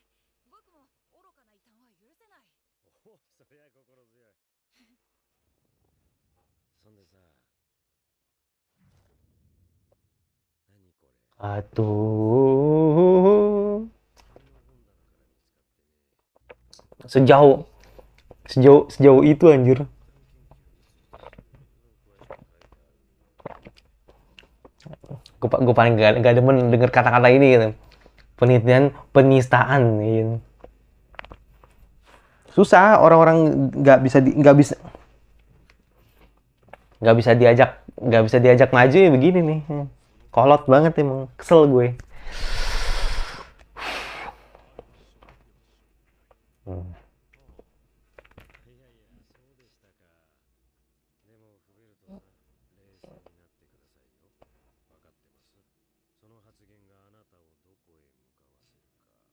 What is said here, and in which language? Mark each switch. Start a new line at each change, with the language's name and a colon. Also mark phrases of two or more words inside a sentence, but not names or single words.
Japanese: 僕も愚かな異端は許せない。おお、そりゃ心強い。そんでさ、何これ。
Indonesian: Aduh.
Japanese: 君の本棚から見つかってね。
Indonesian: Sejauh itu anjir.
Japanese: 異端研究についていろいろ詳しく書いてある。
Indonesian: Gue paling gak demen denger kata-kata ini gitu. Penelitian penistaan gitu. Susah, orang-orang nggak bisa diajak maju ya begini nih. Kolot banget emang, kesel gue. Hmm.
Japanese: いやいや、そうでしたか。でも、フベルトさん、冷静になってくださいよ。わかってます。その発言があなたをどこへ向かわせるか。